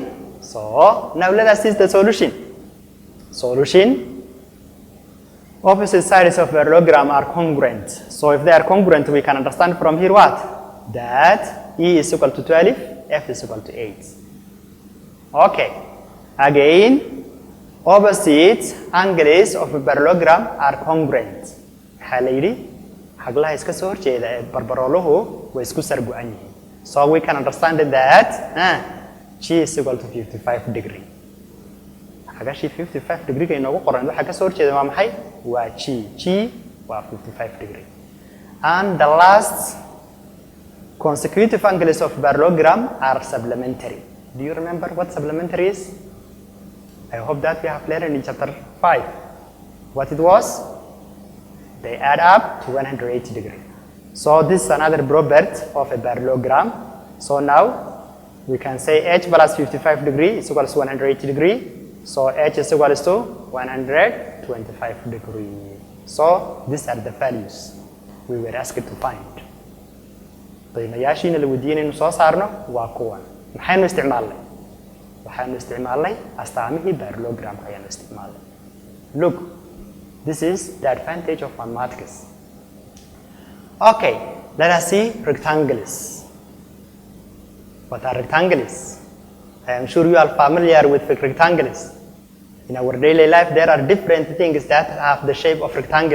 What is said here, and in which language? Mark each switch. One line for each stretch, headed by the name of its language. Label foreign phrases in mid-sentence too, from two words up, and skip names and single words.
English: So now let us see the solution. Solution: opposite sides of parallelogram are congruent. So if they are congruent, we can understand from here what? That E is equal to 12, F is equal to 8. Okay. Again, opposite angles of a parallelogram are congruent.
Somali: Halidi, haglaha iska soo horjeeda ee barbarooluhu way isku sargo'an yihiin.
English: So we can understand that G is equal to 55 degree.
Somali: Hagashi 55 degree ka inoogu qoran waxa ka soo horjeeda waa maxay? Waa G. G waa 55 degree.
English: And the last consecutive angles of parallelogram are supplementary. Do you remember what supplementary is? I hope that we have learned in chapter 5. What it was? They add up to 180 degree. So this is another property of a parallelogram. So now we can say H plus 55 degree is equal to 180 degree. So H is equal to 125 degree. So these are the values we were asked to find.
Somali: qiimayaashiina la weydiinay inuu soo saarno waa kuwan. Maxaynu isticmaalnay? Waxaanu isticmaalnay astaamihii parallelogramka ayaanu isticmaalnay.
English: Look, this is the advantage of mathematics. Okay, let us see rectangles. What are rectangles? I am sure you are familiar with rectangles. In our daily life, there are different things that have the shape of rectangle.